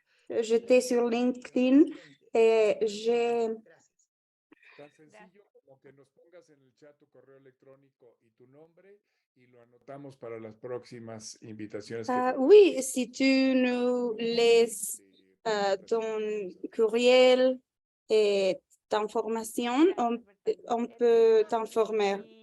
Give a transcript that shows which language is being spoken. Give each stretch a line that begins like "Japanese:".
French: J'étais sur LinkedIn et j'ai...
Spanish: Tan sencillo como que nos pongas en el chat tu correo electrónico y tu nombre y lo anotamos para las próximas invitaciones.
French: Oui, si tu nous laisses ton courriel et d'information, on peut t'informer.